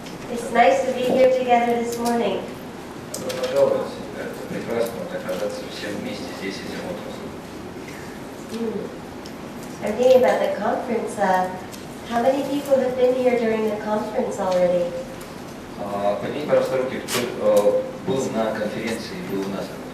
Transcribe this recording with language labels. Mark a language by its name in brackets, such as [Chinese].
[English] It's nice to be here together this morning. [Russian] Добро пожаловать. Это прекрасно оказаться всем вместе здесь этим утром. [English] I'm thinking about the conference. How many people have been here during the conference already? [Russian] Поднимите, пожалуйста, руки, кто был на конференции, был у нас.